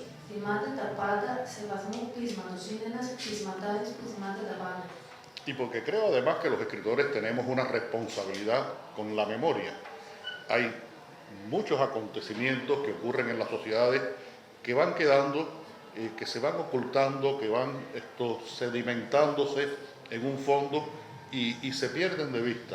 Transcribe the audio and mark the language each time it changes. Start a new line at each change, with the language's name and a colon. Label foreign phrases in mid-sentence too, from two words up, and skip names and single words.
Greek: θυμάται τα πάντα σε βαθμό πείσματος. Είναι ένας πεισματάρης που θυμάται τα πάντα.
Spanish: Y porque creo además que los escritores tenemos una responsabilidad con la memoria. Hay muchos acontecimientos que ocurren en las sociedades que van quedando, que se van ocultando, que van sedimentándose en un fondo y se pierden de vista.